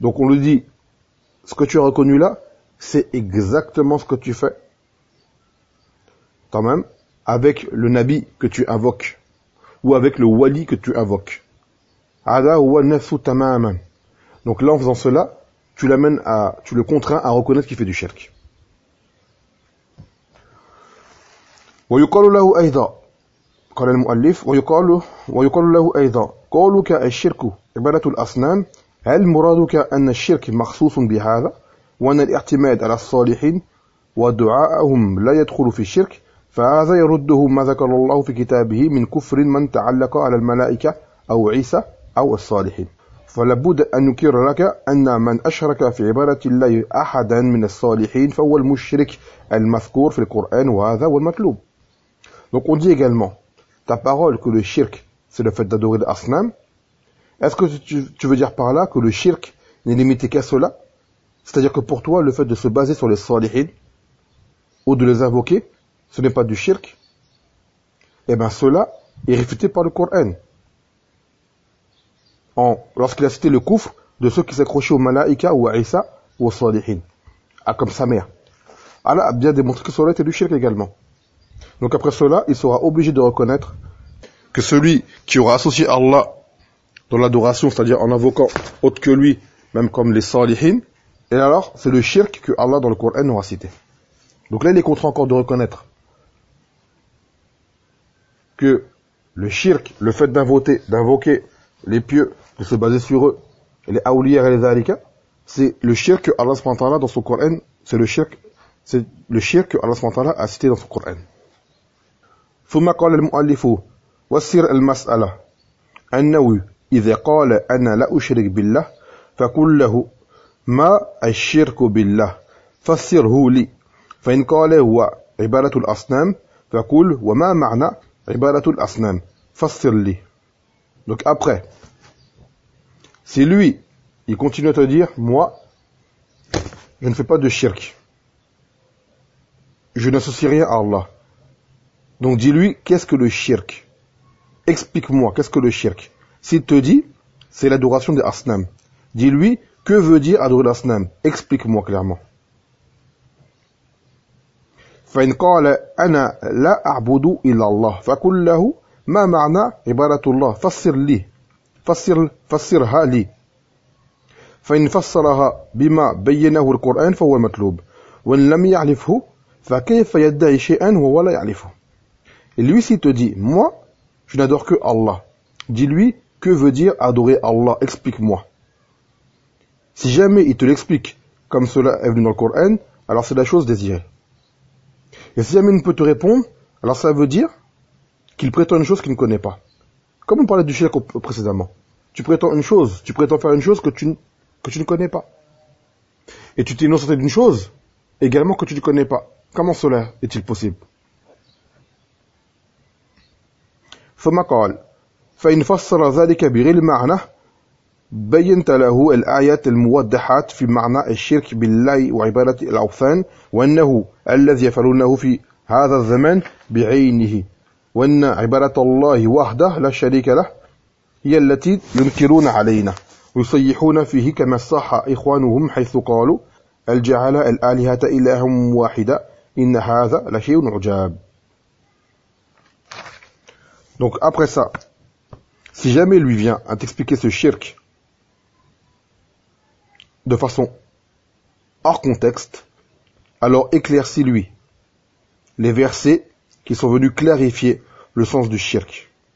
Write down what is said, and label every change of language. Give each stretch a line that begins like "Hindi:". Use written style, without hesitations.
French: Donc on lui dit, ce que tu as reconnu là, c'est exactement ce que tu fais, quand même, avec le Nabi que tu invoques, ou avec le Wali que tu invoques. «
Arabic: Ala huwa nafsu tamaman
French: ». Donc là, en faisant cela, tu le contrains à reconnaître qu'il fait du shirk.
Arabic: ويقال له ايضا قال المؤلف ويقال له ايضا قولك الشرك عباده الاصنام هل مرادك ان الشرك مخصوص بهذا وان الاعتماد على الصالحين ودعاءهم لا يدخل في الشرك فهذا يرده ما ذكر الله في كتابه من كفر من تعلق على الملائكه او عيسى او الصالحين. فلابد أن نكرر لك أن من أشرك في عبادة الله أحدا من الصالحين فهو المشرك المذكور في القرآن وهذا هو المطلوب.
French: Donc on dit également, ta parole que le shirk, c'est le fait d'adorer l'asnam, est-ce que tu veux dire par là que le shirk n'est limité qu'à cela? C'est-à-dire que pour toi, le fait de se baser sur les salihin, ou de les invoquer, ce n'est pas du shirk? Eh bien cela est réfuté par le Coran. Lorsqu'il a cité le kufr de ceux qui s'accrochaient aux malaïka ou à Isa ou aux salihin, comme sa mère. Allah a bien démontré que cela était du shirk également. Donc après cela, il sera obligé de reconnaître que celui qui aura associé Allah dans l'adoration, c'est-à-dire en invoquant autre que lui, même comme les salihin, et alors c'est le shirk que Allah dans le Coran aura cité. Donc là, il est contraint encore de reconnaître que le shirk, le fait d'invoquer les pieux, de se baser sur eux, les aouliers et les alika, c'est le shirk que Allah subhanahu wa ta'ala dans son Coran, c'est le shirk que Allah subhanahu wa ta'ala a cité dans son Coran.
Arabic: ثم قال المؤلف وسر المسألة أنه إذا قال أنا لا أشرك بالله فقل له ما الشرك بالله فسره لي فإن قال هو عبادة الأصنام فقل وما معنى عبادة الأصنام فسر لي.
French: Donc après, si lui, il continue à te dire, moi, je ne fais pas de shirk, je n'associe rien à Allah. Donc dis-lui, qu'est-ce que le shirk? Explique-moi, qu'est-ce que le shirk? S'il te dit, c'est l'adoration des asnam. Dis-lui, Que veut dire Adru l'Asnam? Explique-moi clairement.
Arabic: فإن قال أنا لا أعبد إلا الله فقل له ما معنى عبادة الله فسر لي فسرها لي فإن فسرها بما بينه القرآن فهو مطلوب وإن لم يعرفه فكيف يدعي شيئا وهو لا يعرفه.
French: Lui s'il te dit moi je n'adore que Allah, dis-lui que veut dire adorer Allah, explique-moi. Si jamais il te l'explique comme cela est venu dans le Coran, alors c'est la chose désirée. Et si jamais il ne peut te répondre, alors ça veut dire qu'il prétend une chose qu'il ne connaît pas. Comme on parlait du shirk précédemment. Tu prétends une chose, tu prétends faire une chose que tu ne connais pas. Et tu t'es innocenté d'une chose également que tu ne connais pas. Comment cela est-il possible?
Arabic: ثم قال فإن فسر ذلك بغير معنى بينت له الآيات الموضحات في معنى الشرك بالله وعبادة الأوثان وأنه الذي يفعلونه في هذا الزمان بعينه وأن عبادة الله وحده لا شريك له هي التي ينكرون علينا ويصيحون فيه كما صح إخوانهم حيث قالوا الجعل الآلهة إلها واحدة إن هذا لشيء عجاب.
French: Donc après ça, si jamais lui vient à t'expliquer ce shirk de façon hors contexte, alors éclaircis-lui les versets qui sont venus clarifier le sens du shirk.